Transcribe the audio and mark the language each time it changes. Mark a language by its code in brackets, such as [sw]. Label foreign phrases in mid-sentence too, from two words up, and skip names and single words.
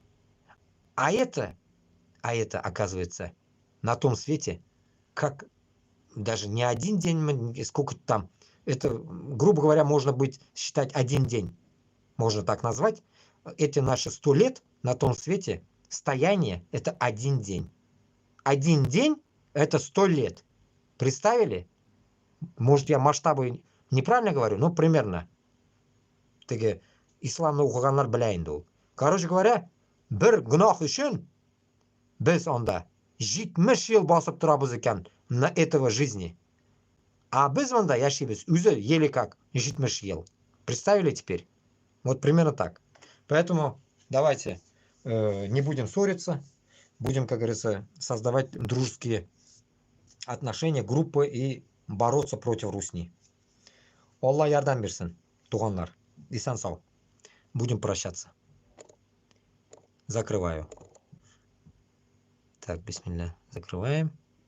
[ru] А это, оказывается, на том свете, как даже не один день, сколько там, это, грубо говоря, можно быть, считать один день, можно так назвать. Эти наши 100 лет на том свете, стояние, это один день. Один день, это 100 лет. Представили? Может, я масштабы неправильно говорю, но примерно. [tt] Теге исламны укыганнар белә инде ул. [ru] Короче говоря, [tt] бер гөнаһ өчен без анда 70 ел басып торабыз икән [ru] на этого жизни. [tt] А без анда яшибез үзе [ru] еле как [tt] 70 ел. [ru] Представили теперь? Вот примерно так. Поэтому давайте не будем ссориться, будем, как говорится, создавать дружеские отношения, группы и бороться против русни. [tt] Алла ярдәм берсен, туганнар. Исән сау. [ru] Будем прощаться. Закрываю. Так, бисмилля. Закрываем.